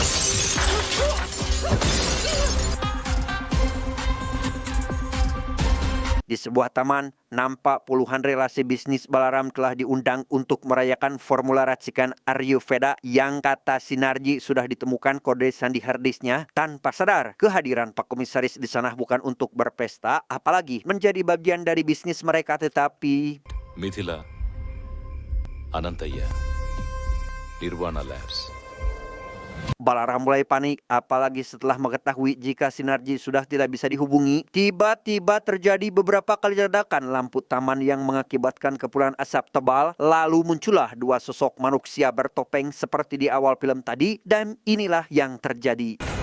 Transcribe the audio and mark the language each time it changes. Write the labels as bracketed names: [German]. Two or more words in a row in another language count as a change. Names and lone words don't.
[Indonesian] Di sebuah taman, nampak puluhan relasi bisnis Balaram telah diundang untuk merayakan formula racikan Ayurveda yang kata Sinarji sudah ditemukan kode sandi harddisknya. Tanpa sadar, kehadiran Pak Komisaris di sana bukan untuk berpesta, apalagi menjadi bagian dari bisnis mereka, tetapi... మిథిల, అనంతయ్య, నిర్వాణ ల్యాబ్స్. Balaram mulai panik, apalagi setelah mengetahui jika Sinarji sudah tidak bisa dihubungi. Tiba-tiba terjadi beberapa kali ledakan lampu taman yang mengakibatkan kepulan asap tebal. Lalu muncullah dua sosok manusia bertopeng seperti di awal film tadi, dan inilah yang terjadi.